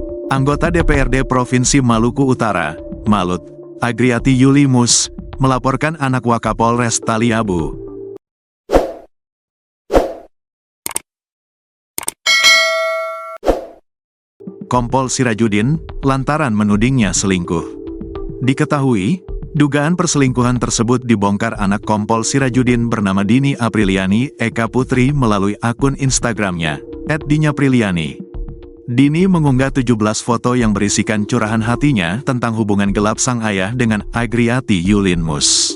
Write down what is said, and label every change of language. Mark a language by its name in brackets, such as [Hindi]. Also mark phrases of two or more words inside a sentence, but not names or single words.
[Indonesian] Anggota DPRD Provinsi Maluku Utara, Malut, Agriati Yulimus, melaporkan anak Wakapolres Taliabu. Kompol Sirajudin, lantaran menudingnya selingkuh. Diketahui, dugaan perselingkuhan tersebut dibongkar anak Kompol Sirajudin bernama Dini Apriliani Eka Putri melalui akun Instagramnya, @diniapriliani. Dini mengunggah 17 foto yang berisikan curahan hatinya tentang hubungan gelap sang ayah dengan Agriati Yulimus.